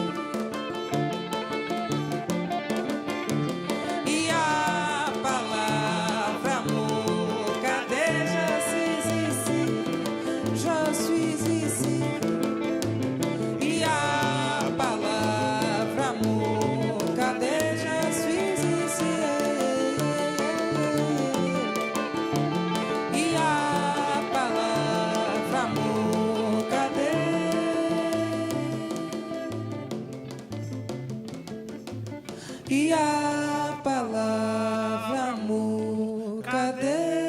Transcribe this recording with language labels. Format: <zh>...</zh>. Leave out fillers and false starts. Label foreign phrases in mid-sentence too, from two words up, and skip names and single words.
<pt>E a palavra amor, cadê?</pt> <fr>Je suis ici. Je suis ici.</fr> <pt>E a palavra amor, cadê?</pt> <fr>Je suis ici.</fr> <pt>E a palavra amor, cadê? E a palavra amor, cadê?</pt>